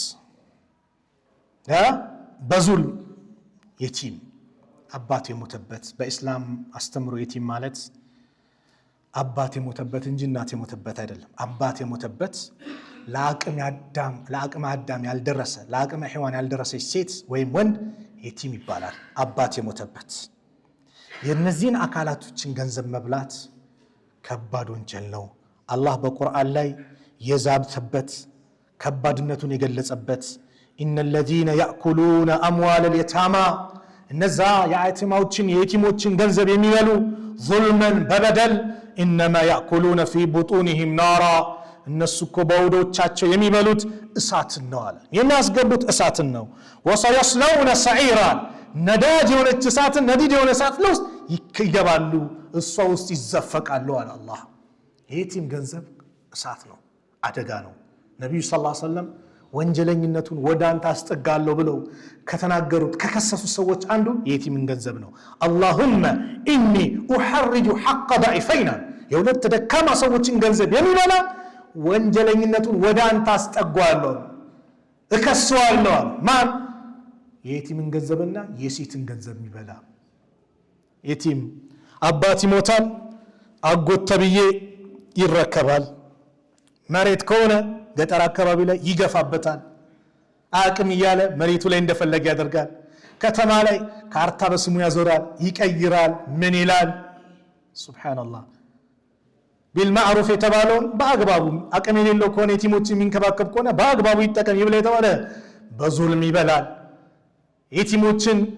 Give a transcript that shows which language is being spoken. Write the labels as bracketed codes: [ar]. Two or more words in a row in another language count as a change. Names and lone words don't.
[am] በዙል የቲም አባት የሞተበት በእስላም አስተምሮ የቲም ማለት አባት የሞተበት እንጂ እናት የሞተበት አይደለም አባት የሞተበት ለአቅመ አዳም ያልደረሰ ለአቅመ ሔዋን ያልደረሰች ሴት ወይም ወንድ የቲም ይባላል አባት የሞተበት የነዚህን አካላቶችን ገንዘብ መብላት ከባድ ወንጀል ነው አላህ በቁርአን ላይ የዛብተበት ከባድነቱን የገለጸበት [ar] إن الذين يأكلون أموال اليتامى [am] እነዛ የየቲሞችን ገንዘብ የሚበሉ ظلما በበደል [ar] إنما يأكلون في بطونهم نارا [am] እነሱ እኮ በሆዳቸው የሚበሉት እሳትን ነው አለ የሚያስገቡት እሳትን ነው [ar] وسيصلون سعيرا [am] ነዳጅ የሆነች እሳትን ነዲድ የሆነ እሳት ውስጥ ይገባሉ እሷ ውስጥ ይዘፈቃሉ አለ አላህ የየቲም ገንዘብ እሳት ነው አደጋ ነው ነብዩ [ar] صلى الله عليه وسلم [am] ወንጀለኝነቱን ወዳንተ አስጠጋለሁ ብለው ከተናገሩት ከከሰሱ ሰዎች አንዱ የየቲምን ገንዘብ ነው [ar] اللهم اني احرج حق ضعيفين [am] የሁለት ደካማ ሰዎችን ገንዘብ የሚበላ ወንጀለኝነቱን ወዳንተ አስጠጋለሁ እከሰዋለሁ ማን የየቲምን ገንዘብና የሴትን ገንዘብ የሚበላ የቲም አባት ይሞታል አጎት ተብዬ ይረከባል መሬት ከሆነ ገጠር አካባቢ ላይ ይገፋበታል አቅም ይያለ መሬቱ ላይ እንደፈለገ ያደርጋል ከተማ ላይ ካርታ በስሙ ያዞራል ይቀይራል ምን ይላል ሱብሃንአላህ بالمعروف የተባለውን በአግባቡ አቅም የሌለው ከሆነ የቲሞችን የሚንከባከብ ከሆነ በአግባቡ ይጠቀም ይብለ የተባለ በዙልም ይበላል የቲሞችን